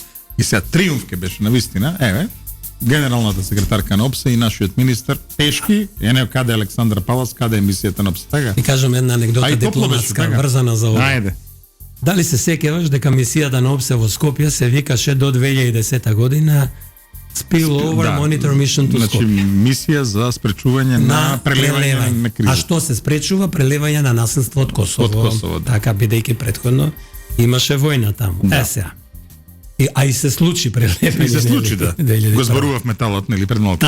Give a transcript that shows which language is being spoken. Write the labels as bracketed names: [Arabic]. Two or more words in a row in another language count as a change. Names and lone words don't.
[Macedonian] И сега триумф ке беше навистина, еве, генералната секретарка на ОПСЕ и нашиот министар Пешки, каде е Александра Палас, каде е мисијата на ОПСЕ, така? И кажам една анегдота А и топло беше, дипломатска, така? врзана за ова. Ајде. Дали се сеќаваш дека мисијата на ОПСЕ во Скопје се викаше до 2010 година Spillover Да. Monitor Mission to Значи, Skopje. мисија за спречување на прелевање на криза. А што се спречува? Прелевање на насилство од Косово. Од Косово, да. Така, бидејќи претходно имаше војна таму. Да. Сега. И се случи прелевање. И се случи, да. 2001. Го зборував металот, нели, пред малку.